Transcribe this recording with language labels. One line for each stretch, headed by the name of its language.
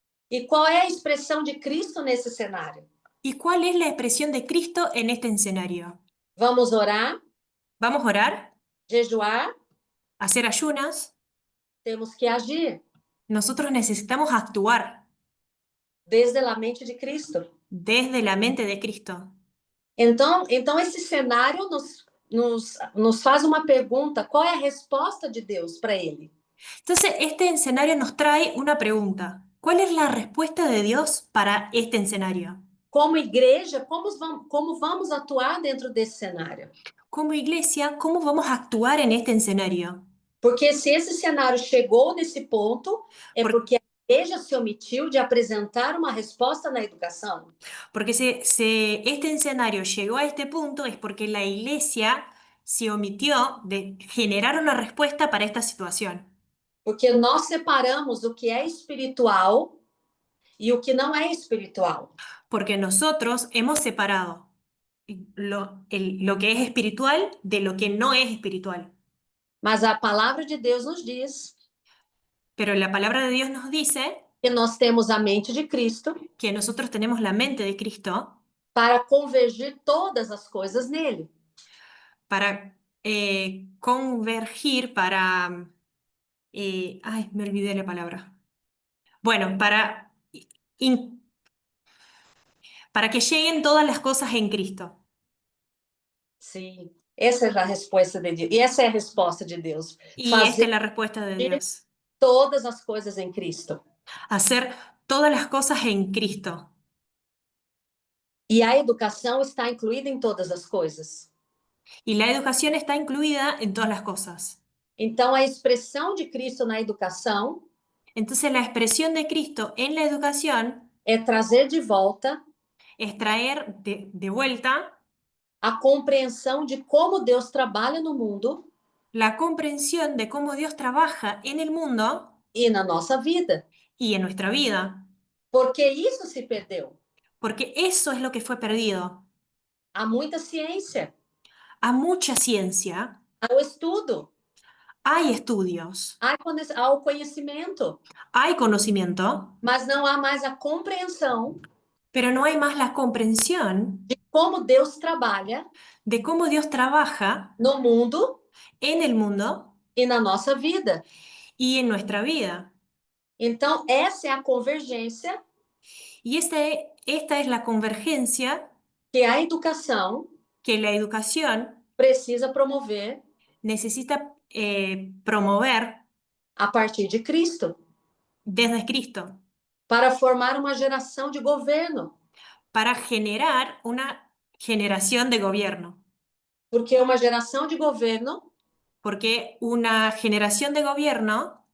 Portuguese: E qual é a expressão de Cristo nesse cenário?
Spanish: ¿Y cuál es la expresión de Cristo en este escenario?
Portuguese: Vamos orar.
Spanish: Vamos a orar.
Portuguese: Jejuar.
Spanish: Hacer ayunas.
Portuguese: Temos que agir.
Spanish: Nosotros necesitamos actuar.
Portuguese: Desde a mente de Cristo.
Spanish: Desde la mente de Cristo.
Portuguese: Então esse cenário nos faz uma pergunta: qual é a resposta de Deus para ele?
Spanish: Entonces, este escenario nos trae una pregunta. ¿Cuál es la respuesta de Dios para este escenario?
Portuguese: Como igreja, como vamos actuar dentro desse cenário?
Spanish: Como iglesia, ¿cómo vamos a actuar en este escenario?
Portuguese: Porque se esse cenário chegou nesse ponto, porque a igreja se omitiu de apresentar uma resposta na educação.
Spanish: Porque si este escenario llegó a este punto es porque la iglesia se omitió de generar una respuesta para esta situación.
Portuguese: Porque nós separamos o que é espiritual e o que não é espiritual.
Spanish: Porque nosotros hemos separado lo que es espiritual de lo que no es espiritual.
Portuguese: Mas a palavra de Deus nos diz.
Spanish: Pero la palabra de Dios nos dice.
Portuguese: que nós temos a mente de Cristo
Spanish: que nosotros tenemos la mente de Cristo
Portuguese: para convergir todas as coisas nele.
Spanish: para convergir, para... ay, me olvidé la palabra. Bueno, in- para que lleguen todas las cosas en Cristo.
Portuguese: Sim, essa é a resposta de Deus. E essa é a resposta de Deus.
Spanish: Y esta
Portuguese: Fazer
Spanish: es la respuesta de Dios.
Portuguese: todas as coisas em Cristo.
Spanish: Hacer todas las cosas en Cristo.
Portuguese: E a educação está incluída em todas as coisas.
Spanish: Y la educación está incluida en todas las cosas.
Portuguese: Então, a expressão de Cristo na educação
Spanish: Entonces la expresión de Cristo en la educación
Portuguese: é trazer de volta
Spanish: es traer de vuelta
Portuguese: a compreensão de como Deus trabalha no mundo
Spanish: la comprensión de cómo Dios trabaja en el mundo
Portuguese: e na nossa vida.
Spanish: y en nuestra vida.
Portuguese: Porque isso se perdeu.
Spanish: Porque eso es lo que fue perdido.
Portuguese: Há muita ciência,
Spanish: Hay mucha ciencia,
Portuguese: há o estudo,
Spanish: hay estudios,
Portuguese: há o conhecimento,
Spanish: hay conocimiento,
Portuguese: mas não há mais a compreensão
Spanish: pero no hay más la comprensión
Portuguese: de como Deus trabalha
Spanish: de cómo Dios trabaja
Portuguese: no mundo
Spanish: en el mundo
Portuguese: e na nossa vida.
Spanish: y en nuestra vida.
Portuguese: Então, essa é a convergência
Spanish: Y esta es la convergencia
Portuguese: que a educação
Spanish: que la educación
Portuguese: precisa promover
Spanish: necesita promover
Portuguese: a partir de Cristo,
Spanish: desde Cristo
Portuguese: para formar uma geração de governo.
Spanish: para generar una generación de gobierno.
Portuguese: Porque uma geração de governo
Spanish: Porque una generación de gobierno